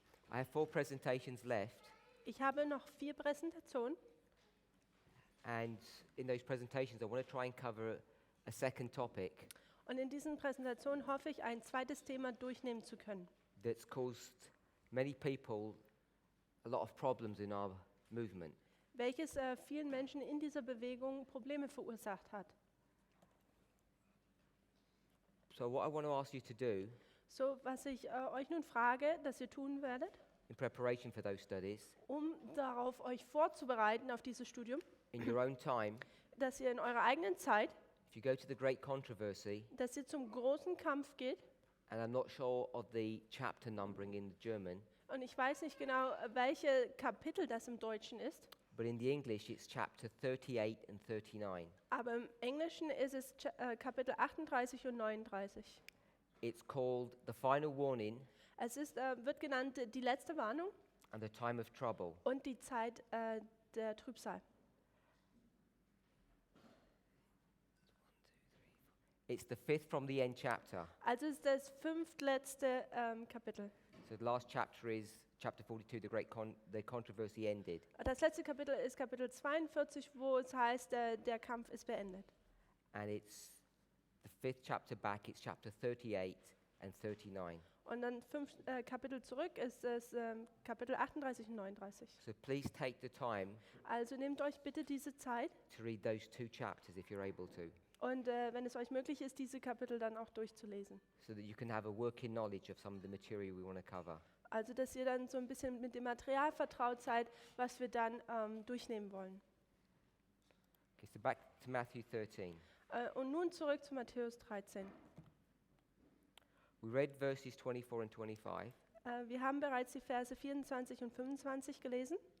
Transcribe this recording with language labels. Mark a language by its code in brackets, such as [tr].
[en] I have 4 presentations left, [de] Ich habe noch 4 Präsentationen [en] and in those presentations, I want to try and cover a second topic [de] und in diesen Präsentationen hoffe ich, ein zweites Thema durchnehmen zu können, [en] that's caused many people a lot of problems in our movement. [de] welches vielen Menschen in dieser Bewegung Probleme verursacht hat. [en] So, what I want to ask you to do [de] So, was ich euch nun frage, dass ihr tun werdet, [en] in preparation for those studies, [de] um darauf euch vorzubereiten auf dieses Studium, [en] in your own time, [de] dass ihr in eurer eigenen Zeit, [en] if you go to the great controversy, [de] dass ihr zum großen Kampf geht, [en] and I'm not sure of the chapter numbering in the German, [de] und ich weiß nicht genau, welche Kapitel das im Deutschen ist, [en] but in the English it's chapter 38 and 39. [de] aber im Englischen ist es Kapitel 38 und 39. [en] It's called the final warning [de] Es ist, wird genannt die letzte Warnung [en] and the time of trouble. [de] und die Zeit der Trübsal. [en] It's the 5th from the end chapter. [de] Also ist das fünftletzte Kapitel. [en] So the last chapter is chapter 42, the controversy ended. [de] Das letzte Kapitel ist Kapitel 42, wo es heißt, der Kampf ist beendet. [en] And it's the 5th chapter back, it's chapter 38 and 39. [de] Und dann 5 Kapitel zurück ist es Kapitel 38 und 39. [en] So please take the time [de] Also nehmt euch bitte diese Zeit [en] to read those 2 chapters if you're able to, [de] und wenn es euch möglich ist, diese Kapitel dann auch durchzulesen. [en] so that you can have a working knowledge of some of the material we want to cover. [de] Also dass ihr dann so ein bisschen mit dem Material vertraut seid, was wir dann durchnehmen wollen. [en] Okay, so back to Matthew 13. [de] Und nun zurück zu Matthäus 13. [en] We read verses 24 and 25. [de] Wir haben bereits die Verse 24 und 25 gelesen.